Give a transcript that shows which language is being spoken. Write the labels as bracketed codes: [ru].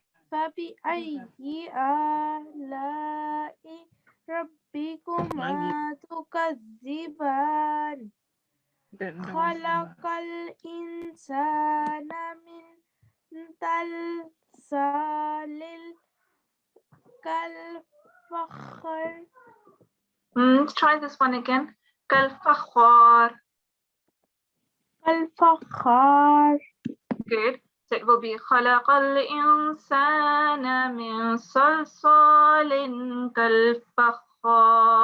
[ar] فبأي آلاء ربكما تكذبان خلق الإنسان من صلصال كالفخار. [en] Try this one again. Kalfakhar. [ar] الفخار. [en] Good. So it will be [ar] خلق الإنسان من صلصال كالفخار.